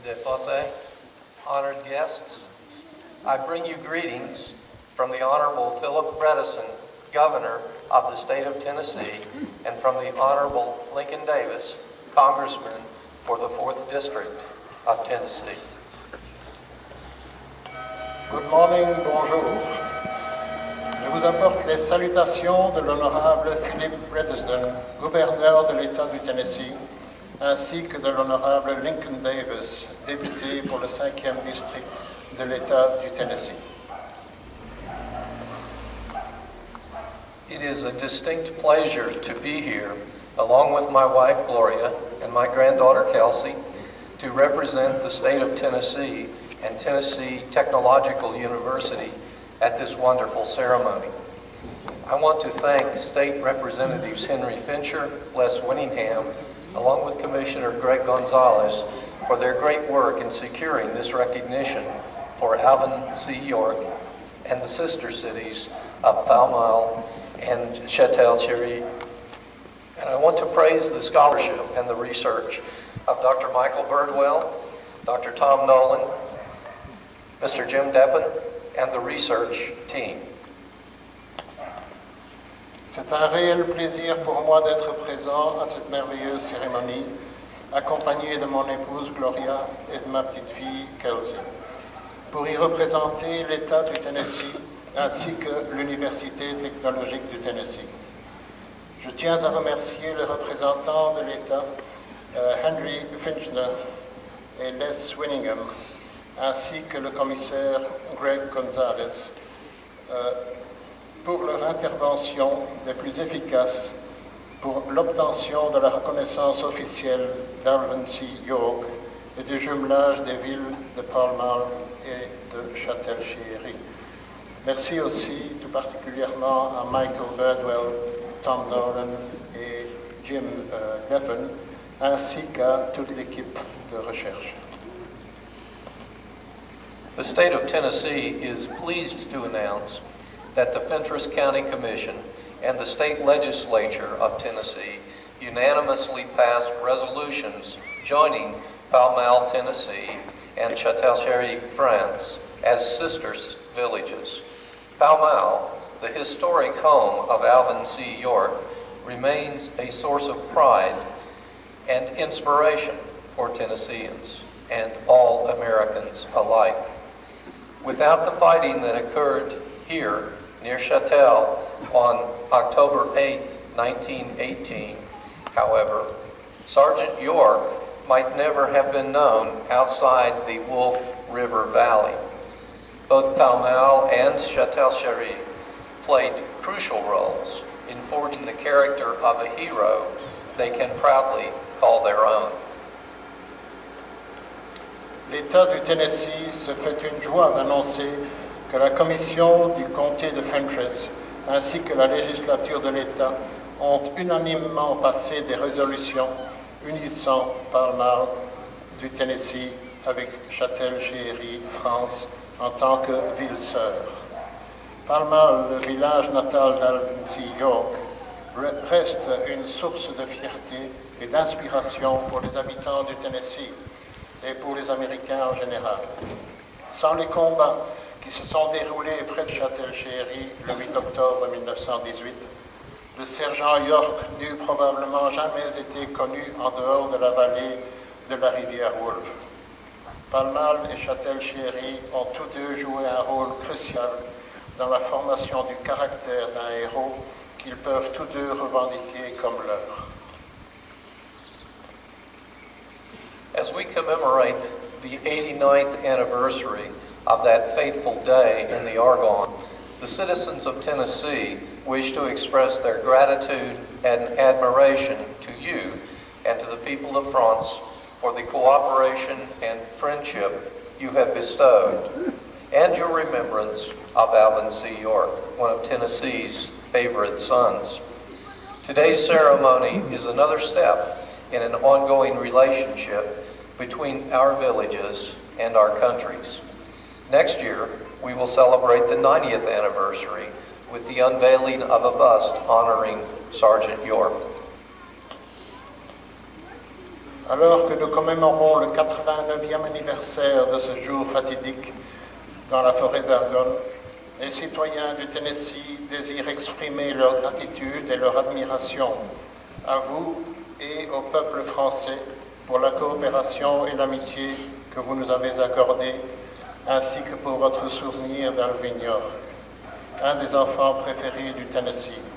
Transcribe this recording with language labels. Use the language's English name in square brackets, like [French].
[English] DeFosse, honored guests, I bring you greetings from the Honorable Philip Bredesen, Governor of the state of Tennessee, and from the Honorable Lincoln Davis, Congressman for the 4th District of Tennessee. Good morning, [French] bonjour. Je vous apporte les salutations de l'honorable Philip Bredesen, gouverneur de l'État du Tennessee, ainsi que de l'honorable Lincoln Davis, député pour le 5e district de l'État du Tennessee. [English] It is a distinct pleasure to be here, along with my wife Gloria and my granddaughter Kelsey, to represent the state of Tennessee and Tennessee Technological University at this wonderful ceremony. I want to thank State Representatives Henry Fincher, Les Winningham, along with Commissioner Greg Gonzalez, for their great work in securing this recognition for Alvin C. York and the sister cities of Pall Mall and Chatel-Chéhéry. And I want to praise the scholarship and the research of Dr. Michael Birdwell, Dr. Tom Nolan, Mr. Jim Deppen, and the research team. [French] C'est un réel plaisir pour moi d'être présent à cette merveilleuse cérémonie, accompagné de mon épouse Gloria et de ma petite fille Kelsey, pour y représenter l'État du Tennessee ainsi que l'Université technologique du Tennessee. Je tiens à remercier les représentants de l'État, Henry Fincher et Les Winningham, ainsi que le commissaire Greg Gonzalez, pour leur intervention des plus efficaces pour l'obtention de la reconnaissance officielle d'Alvin C. York et du jumelage des villes de Pall Mall et de Chatel-Chéhéry. Merci aussi tout particulièrement à Michael Birdwell, Tom Nolan et Jim Deppen, ainsi qu'à toute l'équipe de recherche. [English] The state of Tennessee is pleased to announce that the Fentress County Commission and the state legislature of Tennessee unanimously passed resolutions joining Pall Mall, Tennessee and Chatel-Chéhéry, France as sister villages. Pall Mall, the historic home of Alvin C. York, remains a source of pride and inspiration for Tennesseans and all Americans alike. Without the fighting that occurred here near Chatel on October 8, 1918, however, Sergeant York might never have been known outside the Wolf River Valley. Both Pall Mall and Chatel-Chéhéry played crucial roles in forging the character of a hero they can proudly call their own. [French] L'État du Tennessee se fait une joie d'annoncer que la commission du comté de Fentress ainsi que la législature de l'État ont unanimement passé des résolutions unissant Pall Mall du Tennessee avec Chatel-Chéhéry, France, en tant que ville-sœur. Pall Mall, le village natal d'Alvin C. York, reste une source de fierté et d'inspiration pour les habitants du Tennessee et pour les Américains en général. Sans les combats qui se sont déroulés près de Chatel-Chéhéry le 8 octobre 1918, le sergent York n'eût probablement jamais été connu en dehors de la vallée de la rivière Wolf. Pall Mall et Chatel-Chéhéry ont tous deux joué un rôle crucial dans la formation du caractère d'un héros qu'ils peuvent tous deux revendiquer comme leur. [English] As we commemorate the 89th anniversary of that fateful day in the Argonne, the citizens of Tennessee wish to express their gratitude and admiration to you and to the people of France for the cooperation and friendship you have bestowed, and your remembrance of Alvin C. York, one of Tennessee's favorite sons. Today's ceremony is another step in an ongoing relationship between our villages and our countries. Next year, we will celebrate the 90th anniversary with the unveiling of a bust honoring Sergeant York. [French] Alors que nous commémorons le 89e anniversaire de ce jour fatidique dans la forêt d'Argonne, les citoyens du Tennessee désirent exprimer leur gratitude et leur admiration à vous et au peuple français pour la coopération et l'amitié que vous nous avez accordées, ainsi que pour votre souvenir d'Alvin York, un des enfants préférés du Tennessee.